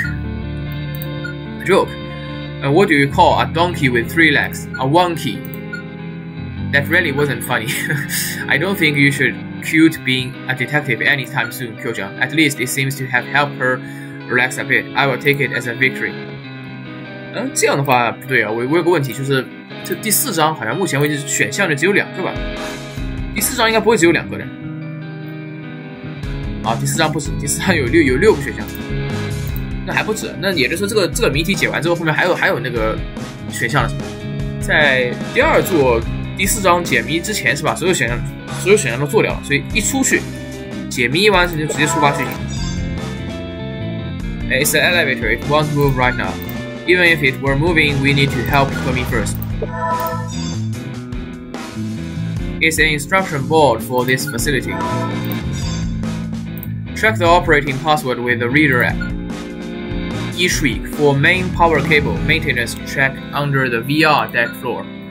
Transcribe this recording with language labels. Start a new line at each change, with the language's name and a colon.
English: A joke? What do you call a donkey with 3 legs? A wonky. That really wasn't funny. I don't think you should quit being a detective anytime soon, Kyoja. At least it seems to have helped her relax a bit. I will take it as a victory.
Chinese: 这样的话不对啊，我有个问题，就是这第4章好像目前为止选项就只有2个吧？第4章应该不会只有2个的。第4章不止，第4章有6个选项。那还不止，那也就是说这个谜题解完之后，后面还有那个选项了，在第2座第4章解谜之前是吧？所有选项都做掉了，所以一出去解谜完成就直接出发去。
English: It's the elevator. It won't move right now. Even if it were moving, we need to help Komi first. It's an instruction board for this facility. Check the operating password with the reader app. Each week, for main power cable maintenance check under the VR deck floor.